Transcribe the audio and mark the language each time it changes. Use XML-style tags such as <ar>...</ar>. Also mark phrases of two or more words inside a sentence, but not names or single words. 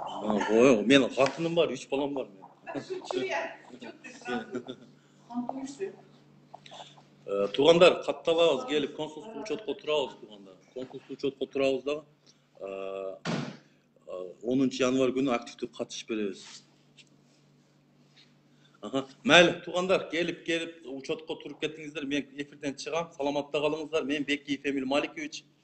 <ky>Ой, менин катыным бар, 3 балам бар менин. Туугандар, катталабыз, келип консулдук учетко турабыз туугандар. Консулдук учетко турабыз да 10 январь күнү активдүү катышып беребиз. Aha.</ky> <uz>Mayli, tug'anlar, kelip uchotqa turib ketdingizlar. Men efirdan chiqam. Salomatda qolingizlar. Men Bekkiy Femil Malikovich.</uz>